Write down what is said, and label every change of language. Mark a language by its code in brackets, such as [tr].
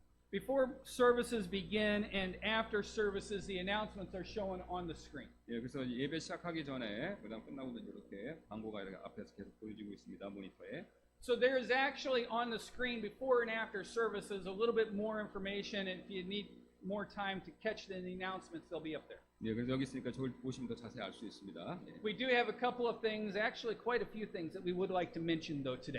[en] Before services begin and after services, the announcements are shown on the screen. [ko] 예, 그래서 예배 시작하기 전에 그다음 끝나고도 이렇게 광고가 이렇게 앞에서 계속 보여지고 있습니다. 모니터에. [en] So there is actually on the screen before and after services a little bit more information, and if you need more time to catch the announcements, they'll be up there. [ko] 예, 그래서 여기 있으니까 저걸 보시면 더 자세히 알 수 있습니다. 예. [en] We do have a couple of things, actually quite a few things that we would like to mention though today.